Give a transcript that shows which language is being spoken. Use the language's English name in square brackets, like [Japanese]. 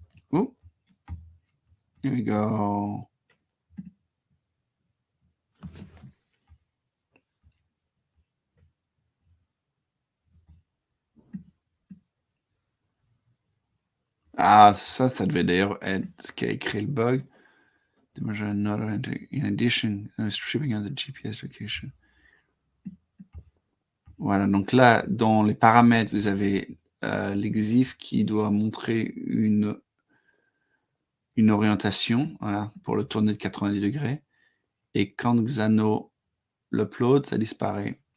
[English] Oh, here we go. [French] Ça devait d'ailleurs être ce qui a écrit le bug. [English] In addition, stripping of the GPS location. [French] Voilà, donc là, dans les paramètres, vous avez l'exif qui doit montrer une orientation, voilà, pour le tourner de 90 degrés. Et quand Xano l'upload, ça disparaît.